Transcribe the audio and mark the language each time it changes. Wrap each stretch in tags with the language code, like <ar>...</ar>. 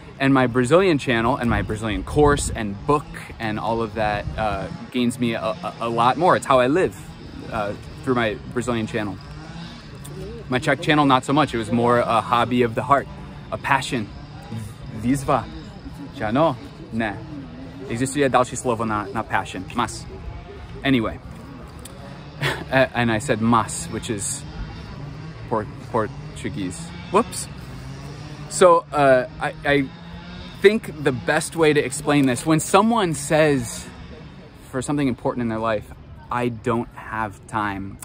<en>And my Brazilian channel and my Brazilian course and book and all of that gains me a lot more. It's how I live through my Brazilian channel. My Czech channel, not so much. It was more a hobby of the heart, a passion.</en> <cs>Výzva. Ano? Ne. Existuje další slovo na passion.</cs> <pt>Mas.</pt> <en>Anyway, and I said mas, which is Portuguese. Whoops. So I think the best way to explain this, when someone says for something important in their life, I don't have time.</en>